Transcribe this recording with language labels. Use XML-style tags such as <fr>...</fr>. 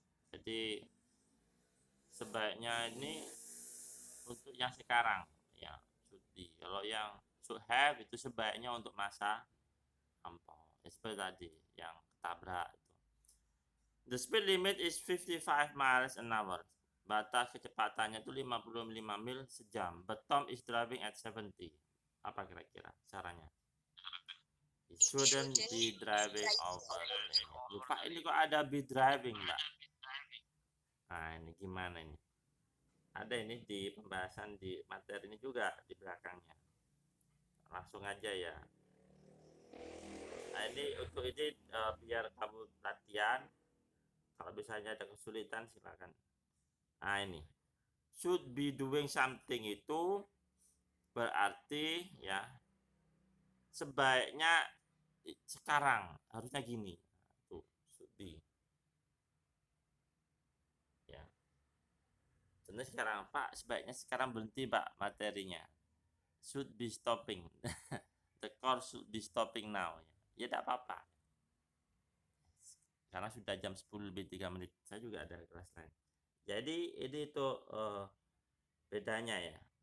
<id>Jadi sebaiknya ini untuk yang sekarang ya,</id> <en>should be.</en> <id>Kalau yang should have itu sebaiknya untuk masa lampau. Ya, seperti tadi yang ketabrak itu.</id> <en>The speed limit is 55 miles an hour.</en> <id>Batas kecepatannya itu 55 mil sejam.</id> <en>But Tom is driving at 70.</en> <id>Apa kira-kira caranya?</id> <en>He shouldn't be driving over the limit.</en> <id>Lupa ini kok ada</id> <en>be driving,</en> <id>Mbak. Nah, ini gimana ini? Ada ini di pembahasan di materi ini juga di belakangnya. Langsung aja ya. Nah, ini untuk ini biar kamu latihan. Kalau misalnya ada kesulitan silakan. Nah, ini</id> <en>should be doing something</en> <id>itu berarti ya sebaiknya sekarang harusnya gini. Tuh,</id> <en>should be.</en> <id>Ya. Contohnya sekarang, Pak, sebaiknya sekarang berhenti, Pak, materinya.</id> <en>Should be stopping. The course should be stopping now.</en> <id>Ya, tidak apa-apa. Karena sudah jam 10 lebih 3 menit. Saya juga ada kelas lain. Jadi ini itu bedanya ya.</id>